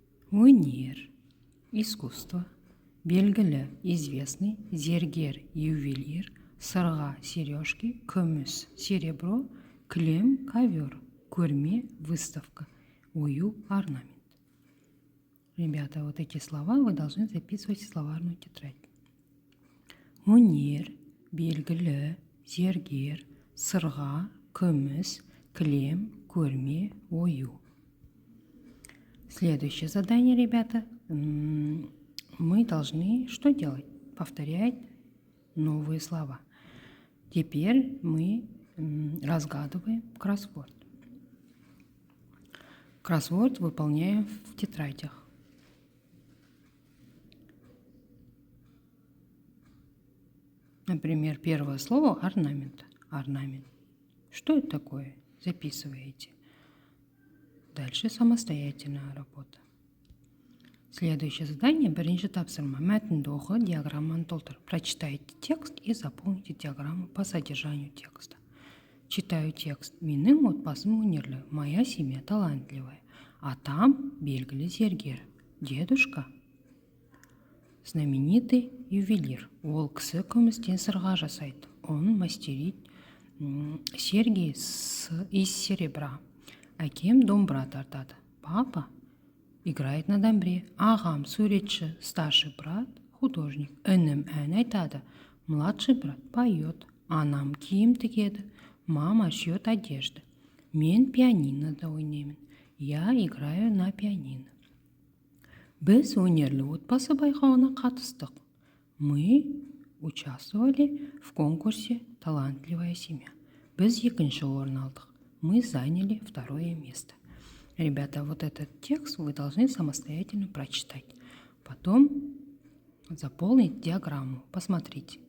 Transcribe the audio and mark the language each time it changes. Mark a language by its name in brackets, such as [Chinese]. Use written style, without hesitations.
[Kazakh] Өнер, [Russian] искусство, [Kazakh] белгілі, [Russian] известный, [Kazakh] зергер, [Russian] ювелир, [Kazakh] сырға, [Russian] сережки, [Kazakh] күміс, [Russian] серебро, [Kazakh] кілем, [Russian] ковер, [Kazakh] көрме, [Russian] выставка, [Kazakh] ою, [Russian] орнамент. Ребята, вот эти слова вы должны записывать в словарную тетрадь. [Kazakh] Өнер, белгілі, зергер, сырға, күміс, кілем, көрме, ою. [Russian] Следующее задание, ребята. Мы должны что делать? Повторять новые слова. Теперь мы разгадываем кроссворд. Кроссворд выполняем в тетрадях. Например, первое слово – орнамент. Орнамент. Что это такое? Записываете. Дальше самостоятельная работа. Следующее задание – [Kazakh] бірінші тапсырма. Мәтінді оқы, диаграмманы толтыр. [Russian] Прочитайте текст и заполните диаграмму по содержанию текста. Читаю текст. [Kazakh] Менің отбасым өнерлі. [Russian] Моя семья талантливая. [Kazakh] Атам белгілі зергер. [Russian] Дедушка знаменитый ювелир. [Kazakh] Ол кісі күмістен сырға жасайды. [Russian] Он мастерит серьги из серебра. [Kazakh] Әкем домбыра тартады. [Russian] Папа играет на домбре. [Kazakh] Ағам суретші, [Russian] старший брат художник. [Kazakh] Інім ән айтады. [Russian] Младший брат поет. [Kazakh] Анам киім тігеді. [Russian] Мама шьет одежды. [Kazakh] Мен пианинода ойнаймын. [Russian] Я играю на пианино. [Kazakh] Біз өнерлі отбасы байқауына қатыстық. [Russian] Мы участвовали в конкурсе «Талантливая семья». [Kazakh] Біз екінші орын алдық. [Russian] Мы заняли второе место. Ребята, вот этот текст вы должны самостоятельно прочитать. Потом заполнить диаграмму. Посмотрите.